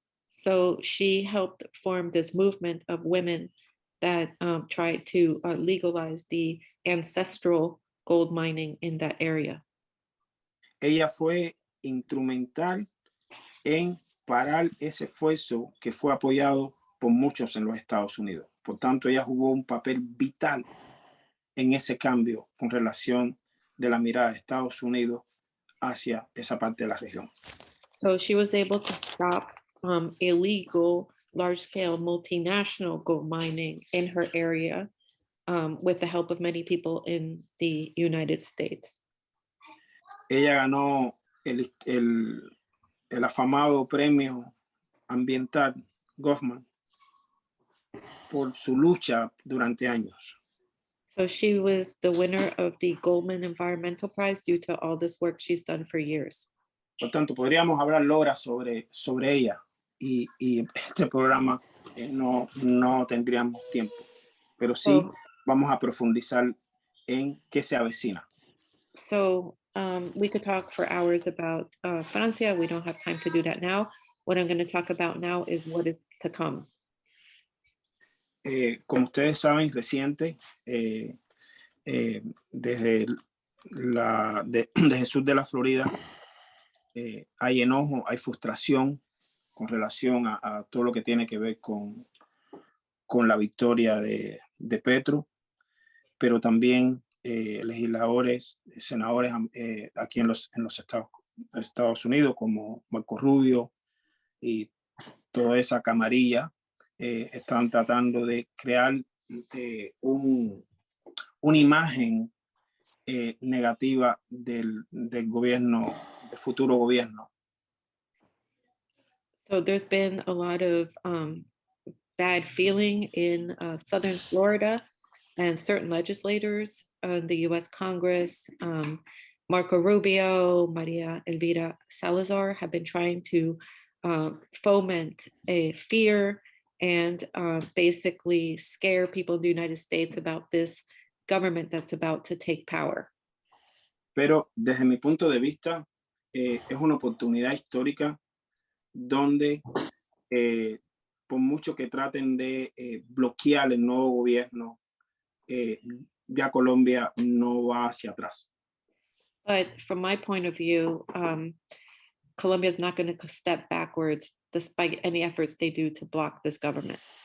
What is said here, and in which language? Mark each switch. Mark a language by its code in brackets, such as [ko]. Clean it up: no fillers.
[en] So she helped form this movement of women that tried to legalize the ancestral gold mining in that area. [es] Ella fue instrumental en parar ese esfuerzo que fue apoyado por muchos en los Estados Unidos. Por tanto, ella jugó un papel vital en ese cambio con relación de la mirada de Estados Unidos hacia esa parte de la región. [en] So she was able to stop illegal, large-scale, multinational gold mining in her area with the help of many people in the United States. [es] Ella ganó el afamado premio ambiental Goffman por su lucha durante años. [en] So she was the winner of the Goldman Environmental Prize due to all this work she's done for years. [es] Por tanto, podríamos hablar horas sobre ella y este programa no tendríamos tiempo, pero sí vamos a profundizar en qué se avecina. [en] So we could talk for hours about Francia. We don't have time to do that now. What I'm going to talk about now is what is to come. [es] Como ustedes saben, reciente, desde el sur de la Florida, hay enojo, hay frustración con relación a todo lo que tiene que ver con la victoria de Petro, pero también legisladores, senadores aquí en los Estados Unidos, como Marco Rubio y toda esa camarilla, están tratando de crear una imagen negativa del gobierno, del futuro gobierno. [en] So there's been a lot of bad feeling in Southern Florida, and certain legislators in the US Congress, Marco Rubio, Maria Elvira Salazar, have been trying to foment a fear and basically scare people in the United States about this government that's about to take power. [es] Pero desde mi punto de vista, es una oportunidad histórica donde por mucho que traten de bloquear el nuevo gobierno, ya Colombia no va hacia atrás. [en] But from my point of view, Colombia is not going to step backwards despite any efforts they do to block this government.